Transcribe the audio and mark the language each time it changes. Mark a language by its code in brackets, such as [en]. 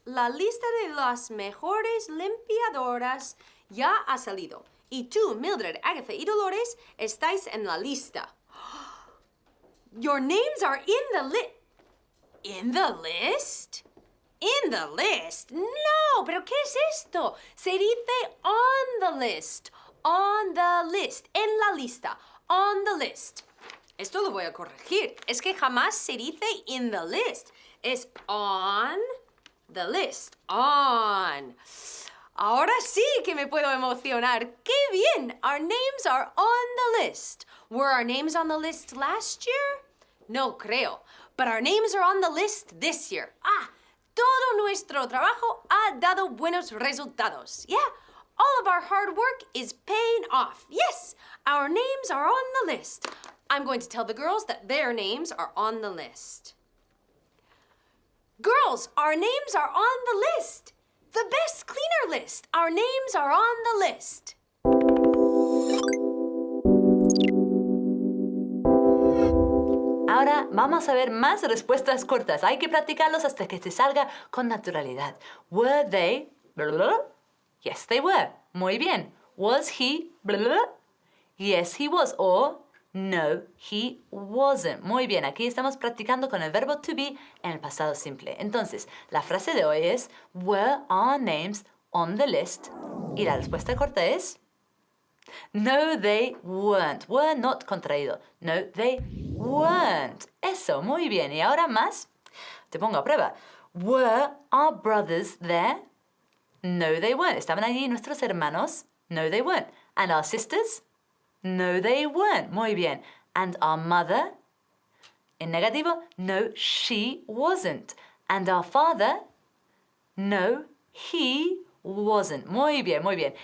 [es] La lista de las mejores limpiadoras ya ha salido. Y tú, Mildred, Agatha y Dolores, estáis en la lista. [en] Your names are in the list. ¿In the list? ¿In the list? [es] No, pero ¿qué es esto? Se dice [en] on the list. On the list. [es] En la lista. [en] On the list. [es] Esto lo voy a corregir. Es que jamás se dice [en] in the list. [es] Es [en] on the list. On. [es] Ahora sí que me puedo emocionar. ¡Qué bien! [en] Our names are on the list. Were our names on the list last year? [es] No creo. [en] But our names are on the list this year. [es] Todo nuestro trabajo ha dado buenos resultados. [en] Yeah, all of our hard work is paying off. Yes, our names are on the list. I'm going to tell the girls that their names are on the list. Girls, our names are on the list. The best cleaner list. Our names are on the list. [es] Ahora vamos a ver más respuestas cortas. Hay que practicarlos hasta que te salga con naturalidad. [en] Were they? Blah, blah, blah. Yes, they were. [es] Muy bien. [en] Was he? Blah, blah, blah. Yes, he was. O no, he wasn't. [es] Muy bien. Aquí estamos practicando con el verbo to be en el pasado simple. Entonces, la frase de hoy es [en] were our names on the list? [es] Y la respuesta corta es [en] no, they weren't. [es] Were not contraído. [en] No, they weren't. [es] Eso, muy bien. Y ahora más. Te pongo a prueba. [en] Were our brothers there? No, they weren't. [es] ¿Estaban allí nuestros hermanos? [en] No, they weren't. And our sisters? No, they weren't. [es] Muy bien. [en] And our mother? [es] En negativo, [en] no, she wasn't. And our father? No, he wasn't. [es] Muy bien, muy bien.